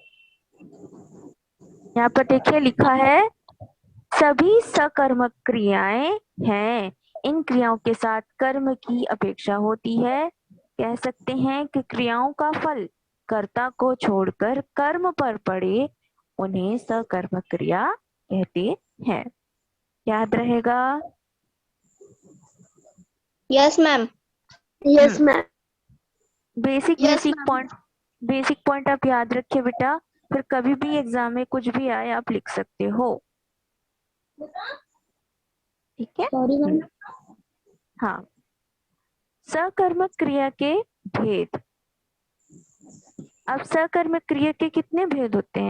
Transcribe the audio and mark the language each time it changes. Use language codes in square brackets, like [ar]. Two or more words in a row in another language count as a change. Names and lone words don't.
[hi] यहाँ पर देखिए लिखा है, सभी सकर्मक क्रियाएं हैं। इन क्रियाओं के साथ कर्म की अपेक्षा होती है। कह सकते हैं कि क्रियाओं का फल कर्ता को छोड़कर कर्म पर पड़े उन्हें सकर्मक क्रिया कहते हैं। याद रहेगा? [en] Yes, ma'am. Yes, ma'am. Yes, ma'am. basic point [hi] आप याद रखिए बेटा, फिर कभी भी एग्जाम में कुछ भी आए आप लिख सकते हो। ठीक है? [en] Sorry, ma'am. [hi] हाँ, सकर्मक क्रिया के भेद। अब सकर्मक क्रिया के कितने भेद होते हैं?